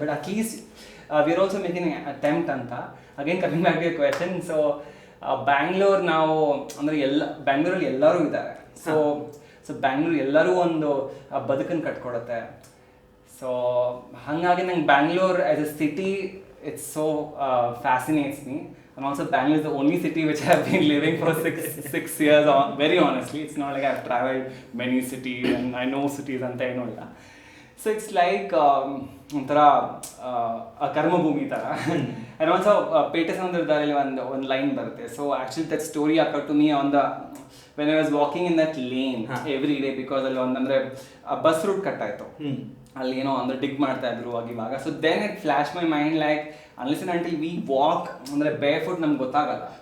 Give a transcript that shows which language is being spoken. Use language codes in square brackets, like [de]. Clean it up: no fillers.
[en] But at least we are also making attempt ಅಂತ. Again coming back to question. [kn] So Bangalore ನಾವು ಅಂದರೆ ಬ್ಯಾಂಗ್ಳೂರಲ್ಲಿ ಎಲ್ಲರೂ ಇದ್ದಾರೆ. ಸೊ ಬ್ಯಾಂಗ್ಳೂರು ಎಲ್ಲರೂ ಒಂದು ಬದುಕನ್ನು ಕಟ್ಕೊಡುತ್ತೆ. ಸೊ ಹಾಗಾಗಿ ನಂಗೆ [en] Bangalore as a city it's so fascinates me. And also Bangalore is the only city which I have been living for six years on. Very honestly, it's not like I've traveled many cities and I know cities [kn] anta ಏನು ಇಲ್ಲ. [en] So it's like [kn] ಒಂಥರ ಕರ್ಮಭೂಮಿ ಥರ. [en] And also [kn] ಪೇಟೆ ಸೌಂದರ್ಯದಲ್ಲಿ ಒಂದು line ಬರುತ್ತೆ. [en] So actually that story occurred to me when I was walking in that lane every day, because [kn] ಅಲ್ಲಿ ಅಂದರೆ bus route cut ಆಯಿತು. ಅಲ್ಲಿ ಏನೋ ಅಂದರೆ ಡಿಗ್ ಮಾಡ್ತಾ ಇದ್ರು ಇವಾಗ. [en] so then it flash my mind like unless and until we walk ಅಂದರೆ bare foot [kn] ನಮ್ಗೆ ಗೊತ್ತಾಗಲ್ಲ.